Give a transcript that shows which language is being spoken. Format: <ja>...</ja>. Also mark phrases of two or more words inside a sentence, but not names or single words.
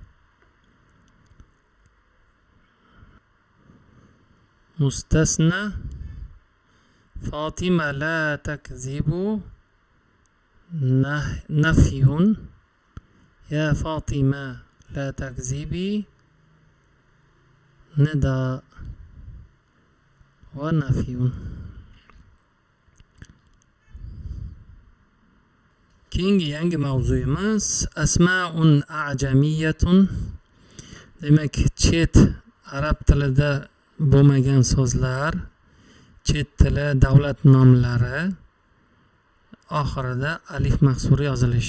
<ar>مستثنى. فاطمة لا تكذب نفي. يا فاطمة لا تكذبي نداء ونفي.</ar> <uz>Keyingi yangi mavzuyimiz</uz> <ar>أسماء أعجمية.</ar> <uz>Demak, chet arab tilida bo'lmagan so'zlar, chet tili davlat nomlari oxirida alif maqsuri yozilish.</uz>